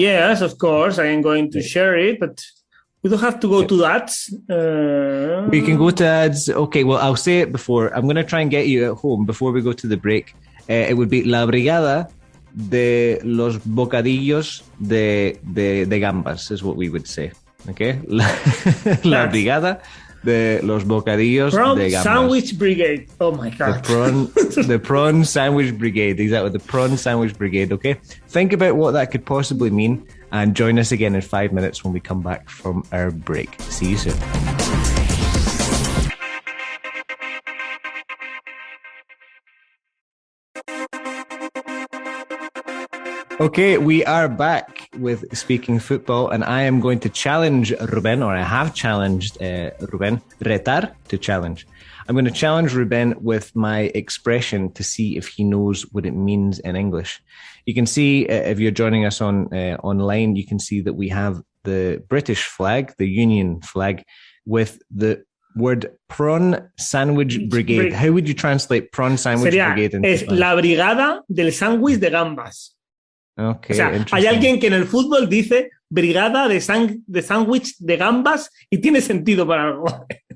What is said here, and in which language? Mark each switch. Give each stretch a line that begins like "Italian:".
English: Yes, of course. I am going to share it, but we don't have to go to ads. We can go to ads. Okay, well, I'll say it before. I'm going to try and get you at home before we go to the break. It would be
Spanish: La Brigada de los Bocadillos de Gambas,
English: is what we would say. Okay?
Spanish: La Brigada de los Bocadillos de Gambas.
English: Sandwich Brigade. Oh my God. The prawn sandwich brigade. Exactly. The prawn sandwich brigade. Okay? Think about what that could possibly mean and join us again in 5 minutes when we come back from our break. See you soon. Okay, we are back with Speaking Football, and I am going to challenge Rubén, or I have challenged Rubén, retar, to challenge. I'm going to challenge Rubén with my expression to see if he knows what it means in English. You can see, if you're joining us online, you can see that we have the British flag, the Union flag, with the word prawn sandwich brigade. How would you translate prawn sandwich brigade into
Spanish: es la brigada del sándwich de gambas.
English: Okay,
Spanish: o sea, hay alguien que en el fútbol dice brigada de sándwich de gambas y tiene sentido para algo.